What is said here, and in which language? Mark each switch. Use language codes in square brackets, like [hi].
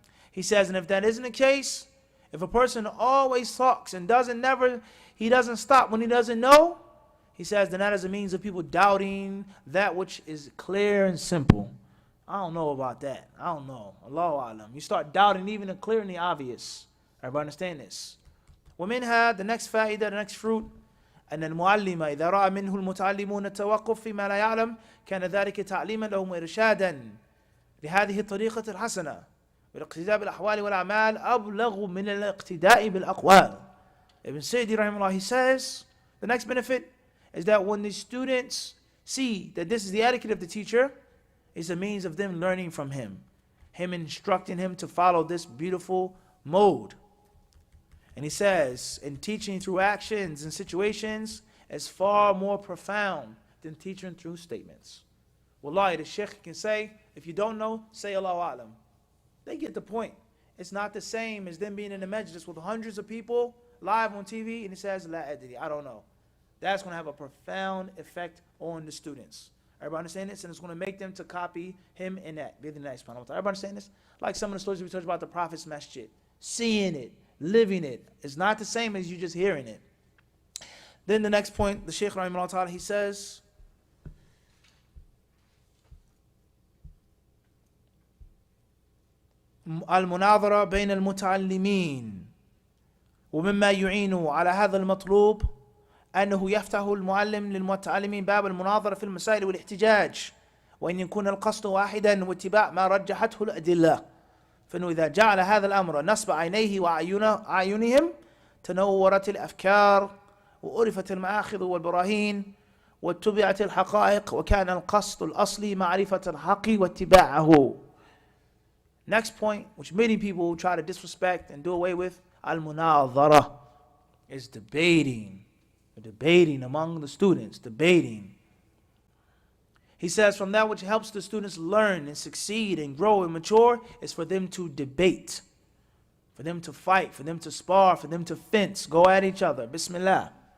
[en] He says, and if that isn't the case, if a person always talks and he doesn't stop when he doesn't know, he says, then that is a means of people doubting that which is clear and simple. I don't know about that. I don't know. Allahu alam. You start doubting even the clear and the obvious. Everybody understand this? [ar] ومنها, [en] the next fa'idah, the next fruit, [ar] أن المعلم إذا رأى منه المتعلمون التوقف فيما لا يعلم كان ذلك تعليما لهم وإرشادا لهذه الطريقة الحسنة والاقتداء بالأحوال والأعمال أبلغ من الاقتداء بالأقوال. [en] Ibn Sayyidi rahimahullah, he says, the next benefit is that when the students see that this is the etiquette of the teacher, it's a means of them learning from him instructing him to follow this beautiful mode. And he says, in teaching through actions and situations is far more profound than teaching through statements. Wallahi, the sheikh can say, if you don't know, say Allahu Alam. They get the point. It's not the same as them being in the majlis with hundreds of people live on TV and he says, [ar] La adri, [en] I don't know. That's going to have a profound effect on the students. Everybody understand this? And it's going to make them to copy him in that. Everybody understand this? Like some of the stories we talked about the Prophet's masjid. Seeing it, living it. It's not the same as you just hearing it. Then the next point, the Shaykh rahimahullah ta'ala, he says, [ar] المناظرة بين المتعلمين ومما يعين على هذا المطلوب أنه يفتح المعلم للمتعلمين باب المناظرة في المسائل والاحتجاج وأن يكون القصد واحدا واتباع ما رجحته الأدلة فإنه إذا جعل هذا الأمر نصب عينيه وأعينهم تنورت الأفكار وعرفت المآخذ والبراهين واتبعت الحقائق وكان القصد الأصلي معرفة الحق واتباعه. [en] Next point, which many people try to disrespect and do away with, al-munadhara, is debating. Debating among the students, debating. He says from that which helps the students learn and succeed and grow and mature is for them to debate, for them to fight, for them to spar, for them to fence, go at each other. Bismillah.